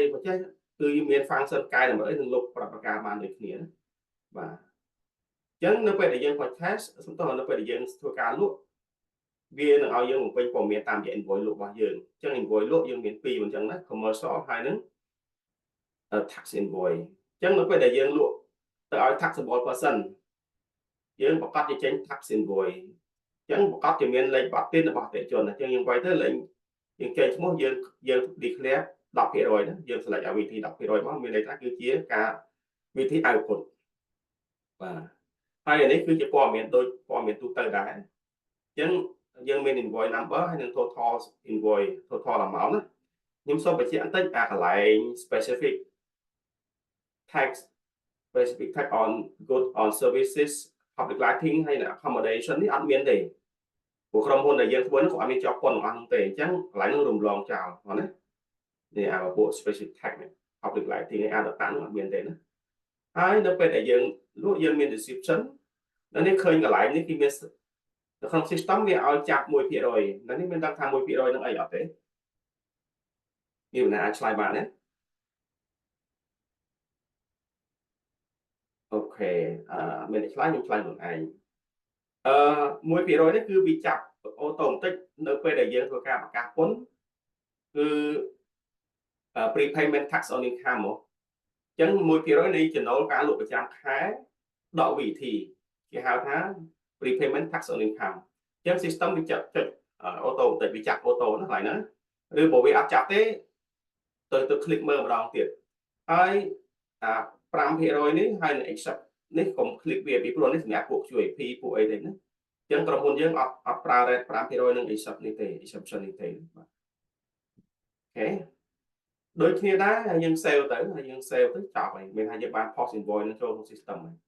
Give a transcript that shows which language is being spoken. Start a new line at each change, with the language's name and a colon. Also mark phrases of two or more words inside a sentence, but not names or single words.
Khmer: ប្រឆាំងគឺមាន function កែតម្រូវនឹងលុបប្រតិកម្មបានដូចគ្នាបាទអញ្ចឹងនៅពេលដែលយើង purchase សំដៅនៅពេលដែលយើងធ្វើការលក់វានឹងឲ្យយើងបំពេញព័ត៌មានតាមរយៈ invoice លក់របស់យើងអញ្ចឹង invoice លក់យើងមាន2អញ្ចឹងណា commercial ហើយនឹង
English: tax invoice
Khmer: អញ្ចឹងនៅ ពេលដែលយើងលក់ទៅឲ្យ
English: taxable person
Khmer: យើងប្រកាសជាចេញ
English: tax invoice
Khmer: អញ្ចឹងប្រកាសជាមានលេខប័ណ្ណទានរបស់អតិថិជនអញ្ចឹងយើងវាយទៅលេខយើងចេញឈ្មោះយើង declare 10% ណាយើង select ឲ្យវិធី 10% មកមានន័យថាគឺជាការវិធី output បាទហើយនេះគឺជាព័ត៌មានដូចព័ត៌មានទូទៅដែរអញ្ចឹងយើងមាន
English: invoice number
Khmer: ហើយនឹង
English: total invoice total
Khmer: amount ណាខ្ញុំសូមបញ្ជាក់បន្តិចអាកន្លែង
English: specific tax on goods on services public lighting
Khmer: ហើយនឹង accommodation នេះអត់ មានទេព្រោះក្រុមហ៊ុនដែលយើងធ្វើនោះគាត់អត់មានជាប់ពន្ធរបស់នោះទេអញ្ចឹងកន្លែងនោះរំលងចោលហ្នឹងណានេះអាពួក
English: specific tax public lighting
Khmer: ឯអា data នោះអត់មានទេណាហើយនៅពេលដែលយើងលក់យើងមាន description នៅនេះឃើញកន្លែងនេះគឺមាននៅក្នុង system វាឲ្យចាប់ 1% នៅនេះមានដឹងថា 1% នឹងអីអត់ទេមានអ្នកអាចឆ្លើយបានទេ អូខេមានអ្នកឆ្លើយខ្ញុំឆ្លើយខ្លួនឯង1%នេះគឺវាចាប់អូតូម៉ាទិកនៅពេលដែលយើងធ្វើការប្រកាសពន្ធគឺ
English: prepayment tax on income
Khmer: មកអញ្ចឹង 1% នៃចំណូលការលក់ប្រចាំខែដក VAT គេហៅថា
English: prepayment tax on income
Khmer: អញ្ចឹង system វាចាប់ចុច អូតូម៉ាទិកវាចាប់អូតូណាកន្លែងហ្នឹងឬបើវាអត់ចាប់ទេទៅ click មើលម្ដងទៀតហើយ5%នេះហើយនឹង accept នេះកុំ click វាពីព្រោះនេះសម្រាប់ពួក QAP ពួកអីទេណាអញ្ចឹងក្រុមហ៊ុនយើងអត់ប្រើ rate 5% នឹង accept នេះទេ exception នេះទេបាទអូខេដូចគ្នាដែរយើង save ទៅហើយយើង save ទៅចប់ហើយមានថាយើងបាន
English: post invoice
Khmer: នឹងចូលក្នុង system